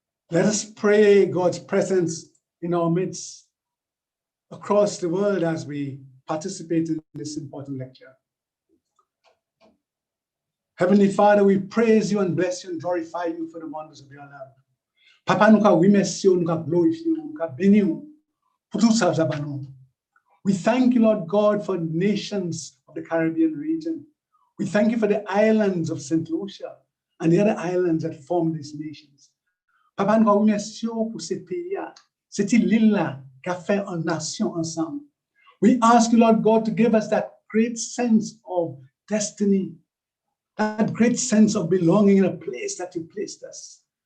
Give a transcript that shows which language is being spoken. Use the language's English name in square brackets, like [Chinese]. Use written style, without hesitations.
[English] Let us pray God's presence in our midst across the world as we participate in this important lecture. Heavenly Father, we praise you and bless you and glorify you for the wonders of your love. [French] Papa, nous remercions, nous glorifions, nous bénissons pour tout ça. [English] We thank you, Lord God, for nations of the Caribbean region. We thank you for the islands of St. Lucia and the other islands that form these nations. [French] Papa, nous remercions pour ces pays-là, cette île-là qui a fait une nation ensemble. [English] We ask you, Lord God, to give us that great sense of destiny, that great sense of belonging in a place that you placed us.